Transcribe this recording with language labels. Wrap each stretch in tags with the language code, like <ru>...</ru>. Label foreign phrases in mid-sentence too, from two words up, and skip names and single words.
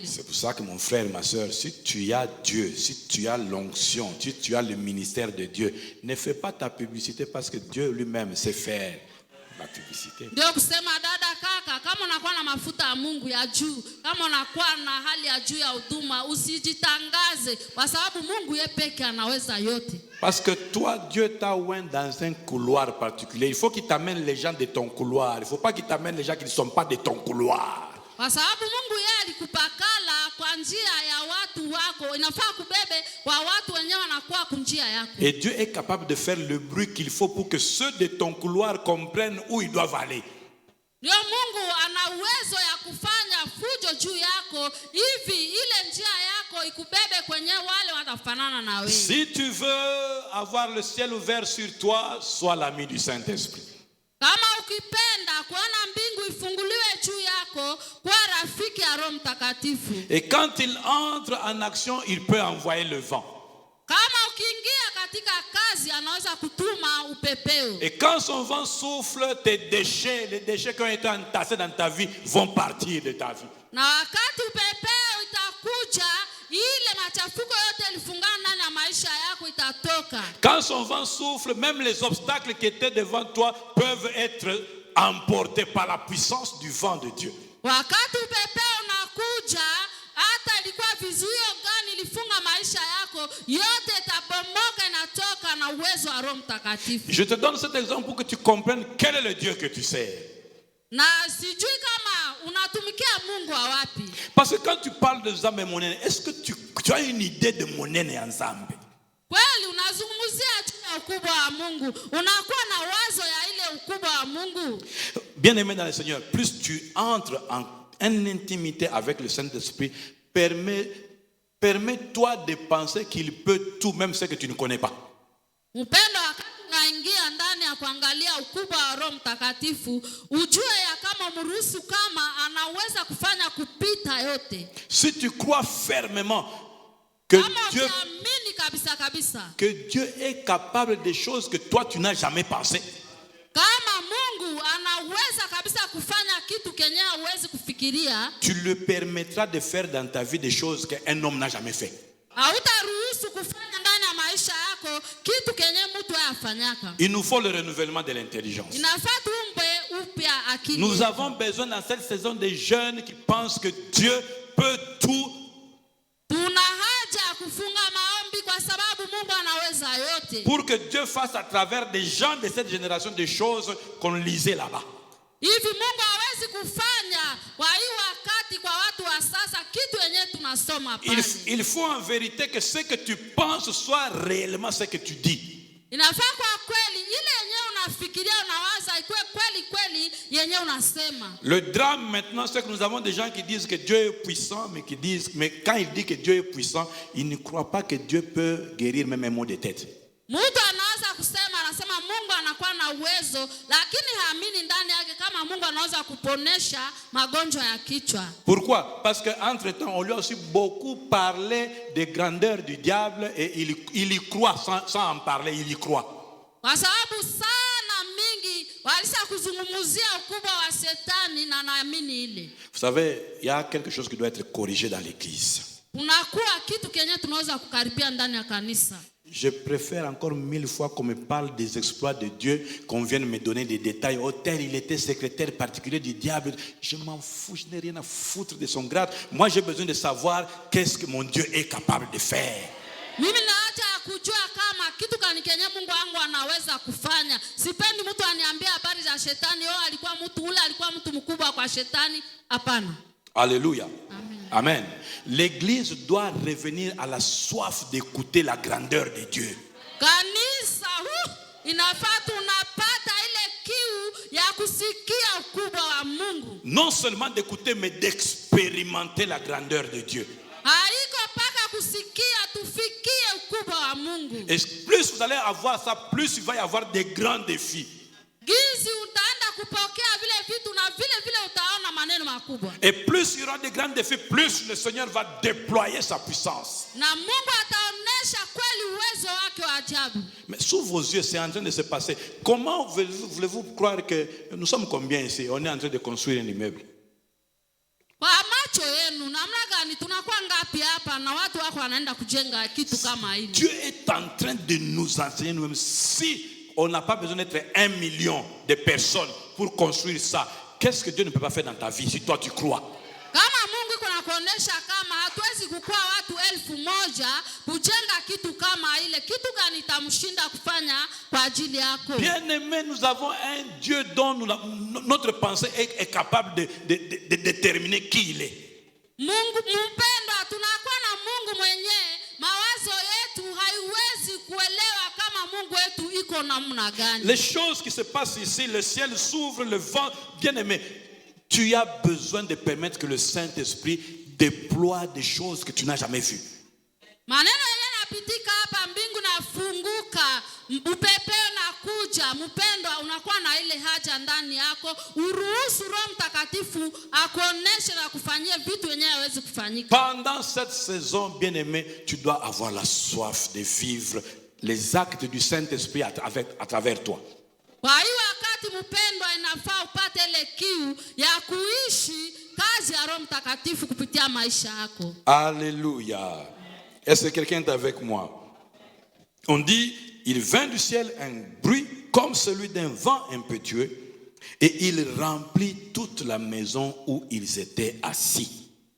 <fr>C'est pour ça que mon frère, ma soeur, si tu as Dieu, si tu as l'onction, si tu as le ministère de Dieu, ne fais pas ta publicité parce que Dieu lui-même sait faire la publicité.</fr> <sw>Ndio kusema dada kaka, kama unakuwa na mafuta ya Mungu ya juu, kama unakuwa na hali ya juu ya huduma, usijitangaze kwa sababu Mungu yeye peke anaweza yote.</sw> <fr>Parce que toi, Dieu t'a oint dans un couloir particulier. Il faut qu'il t'amène les gens de ton couloir. Il ne faut pas qu'il t'amène les gens qui ne sont pas de ton couloir.</fr> <sw>Kwa sababu Mungu yeye alikupakala kwa njia ya watu wako, inafaa kubebe kwa watu wenyewe wanakuwa kwa njia yako.</sw> <fr>Et Dieu est capable de faire le bruit qu'il faut pour que ceux de ton couloir comprennent où ils doivent aller.</fr> <sw>Ndio Mungu ana uwezo ya kufanya fujo juu yako hivi ile njia yako ikubebe kwenye wale watafanana na wewe.</sw> <fr>Si tu veux avoir le ciel ouvert sur toi, sois l'ami du Saint-Esprit.</fr> <sw>Kama ukipenda kuona mbingu ifunguliwe juu yako, kwa rafiki ya Roho Mtakatifu.</sw> <fr>Et quand il entre en action, il peut envoyer le vent.</fr> <sw>Kama ukiingia katika kazi anaweza kutuma upepeo.</sw> <fr>Et quand son vent souffle, tes déchets, les déchets qui ont été entassés dans ta vie vont partir de ta vie.</fr> <sw>Na wakati upepeo itakuja, ile machafuko yote ilifungana ndani ya maisha yako itatoka.</sw> <fr>Quand son vent souffle, même les obstacles qui étaient devant toi peuvent être emportés par la puissance du vent de Dieu.</fr> <sw>Wakati upepeo unakuja, hata ilikuwa vizuio gani ilifunga maisha yako, yote itabomoka, inatoka na uwezo wa Roho Mtakatifu.</sw> <fr>Je te donne cet exemple pour que tu comprennes quel est le Dieu que tu sers.</fr> <sw>Na sijui kama unatumikia Mungu wa wapi.</sw> <fr>Parce que quand tu parles de</fr> <ln>Nzambe Monene,</ln> <fr>est-ce que tu as une idée de Monene en Nzambe?</fr> <sw>Kweli unazungumzia ukubwa wa Mungu, unakuwa na wazo ya ile ukubwa wa Mungu.</sw> <fr>Bien-aimé dans le Seigneur, plus tu entres en intimité avec le Saint-Esprit, permets-toi de penser qu'il peut tout, même ce que tu ne connais pas.</fr> <sw>Mpendo, wakati unaingia ndani ya kuangalia ukubwa wa Roho Mtakatifu, ujue ya kama mruhusu kama anaweza kufanya kupita yote.</sw> <fr>Si tu crois fermement que Dieu est capable de choses que toi tu n'as jamais pensé,</fr> <sw>kama Mungu anaweza kabisa kufanya kitu kenye huwezi kufikiria,</sw> <fr>tu le permettras de faire dans ta vie des choses qu'un homme n'a jamais fait.</fr> <sw>Hautaruhusu kufanya ndani ya maisha yako kitu kenye mtu hayafanyaka.</sw> <fr>Il nous faut le renouvellement de l'intelligence.</fr> <sw>Inafaa tuumbe upya akili.</sw> <fr>Nous avons besoin dans cette saison des jeunes qui pensent que Dieu peut tout.</fr> <sw>Tuna haja kufunga maombi kwa sababu Mungu anaweza yote.</sw> <fr>Pour que Dieu fasse à travers des gens de cette génération des choses qu'on lisait là-bas.</fr> <sw>Hivi Mungu hawezi kufanya kwa hii wakati kwa watu wa sasa kitu yenyewe tunasoma pale.</sw> <fr>Il faut en vérité que ce que tu penses soit réellement ce que tu dis.</fr> <sw>Inafaa kwa kweli ile yenyewe unafikiria unawaza ikuwe kweli kweli yenyewe unasema.</sw> <fr>Le drame maintenant, c'est que nous avons des gens qui disent que Dieu est puissant, mais quand il dit que Dieu est puissant, ils ne croient pas que Dieu peut guérir même un mot de tête.</fr> <sw>Mtu anaweza kusema, anasema Mungu anakuwa na uwezo, lakini haamini ndani yake kama Mungu anaweza kuponesha magonjwa ya kichwa.</sw> <fr>Pourquoi? Parce qu'entre-temps, on lui a aussi beaucoup parlé des grandeurs du diable et il y croit sans en parler, il y croit.</fr> <sw>Kwa sababu sana mingi walisa kuzungumzia ukubwa wa Shetani na naamini ile.</sw> <fr>Vous savez, il y a quelque chose qui doit être corrigé dans l'église.</fr> <sw>Kunakuwa kitu kenye tunaweza kukaribia ndani ya kanisa.</sw> <fr>Je préfère encore 1000 fois qu'on me parle des exploits de Dieu, qu'on vienne me donner des détails. Oh, tel il était secrétaire particulier du diable. Je m'en fous, je n'ai rien à foutre de son grade. Moi, j'ai besoin de savoir qu'est-ce que mon Dieu est capable de faire.</fr> <sw>Mimi naacha kujua kama kitu gani kenye Mungu wangu anaweza kufanya. Sipendi mtu aniambie habari za Shetani, alikuwa mtu ule, alikuwa mtu mkubwa kwa Shetani. Hapana.</sw> <fr>Alléluia. Amen. Amen. L'église doit revenir à la soif d'écouter la grandeur de Dieu.</fr> <sw>Kanisa inafaa tunapata ile kiu ya kusikia ukubwa wa Mungu.</sw> <fr>Non seulement d'écouter, mais d'expérimenter la grandeur de Dieu.</fr> <sw>Haiko paka kusikia, tufikie ukubwa wa Mungu.</sw> <fr>Et plus vous allez avoir ça, plus il va y avoir des grands défis.</fr> <sw>Gizi utaenda kupokea vile vitu na vile utaona maneno makubwa.</sw> <fr>Et plus il y aura des grands défis, plus le Seigneur va déployer sa puissance.</fr> <sw>Na Mungu ataonesha kweli uwezo wake wa ajabu.</sw> <fr>Mais sous vos yeux, c'est en train de se passer. Comment voulez-vous croire que nous sommes combien ici? On est en train de construire un immeuble.</fr> <sw>Kwa macho yenu namna gani tunakuwa ngapi hapa na watu wako wanaenda kujenga kitu kama hili?</sw> <fr>Dieu est en train de nous enseigner nous-mêmes. Si on n'a pas besoin d'être 1 million de personnes pour construire ça, qu'est-ce que Dieu ne peut pas faire dans ta vie si toi tu crois?</fr> <sw>Kama Mungu kuna kuonesha kama hatuwezi kukua watu 1000 kujenga kitu kama ile, kitu gani tamshinda kufanya kwa ajili yako?</sw> <fr>Bien-aimé, nous avons un Dieu dont notre pensée est capable de déterminer qui il est.</fr> <sw>Mungu mpendwa, tunakuwa na Mungu mwenyewe, mawazo yetu haiwezi kuelewa kama Mungu wetu iko namna gani.</sw> <fr>Les choses qui se passent ici, le ciel s'ouvre, le vent, bien-aimé, tu as besoin de permettre que le Saint-Esprit déploie des choses que tu n'as jamais vues.</fr> <sw>Maneno yanapitika hapa, mbingu nafunguka, upepeo na kuja. Mpendwa, unakuwa na ile haja ndani yako, uruhusu Roho Mtakatifu akuoneshe na kufanyia vitu yenyewe hawezi kufanyika.</sw> <fr>Pendant cette saison, bien-aimé, tu dois avoir la soif de vivre les actes du Saint-Esprit à travers toi.</fr> <sw>Kwa hiyo wakati mpendwa, inafaa upate ile kiu ya kuishi kazi ya Roho Mtakatifu kupitia maisha yako.</sw> <fr>Alléluia. Est-ce que quelqu'un est avec moi? On dit, il vint du ciel un bruit comme celui d'un vent impétueux et il remplit toute la maison où ils étaient assis.</fr>